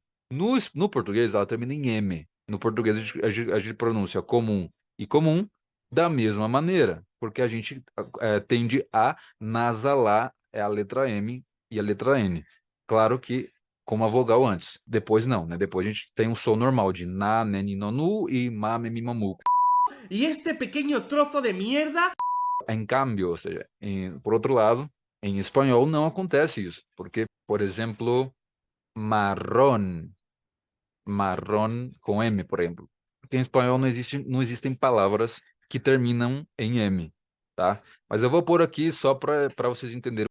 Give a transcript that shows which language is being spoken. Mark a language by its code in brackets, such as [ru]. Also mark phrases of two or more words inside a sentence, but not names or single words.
[pt] No português, ela termina em M. No português, a gente pronuncia comum e comum da mesma maneira, porque a gente tende a nasalar a letra M e a letra N. Claro que com uma vogal antes. Depois não, né? Depois a gente tem um som normal de na, ne, ni, no, nu e ma, me, mi, ma, mu. [es] ¿Y este pequeño trozo de mierda? Em cambio, [pt] ou seja, por outro lado, em espanhol não acontece isso, porque, por exemplo, marrón, marrón com M, por exemplo. Porque em espanhol não existem palavras que terminam em M, tá? Mas eu vou pôr aqui só para vocês entenderem.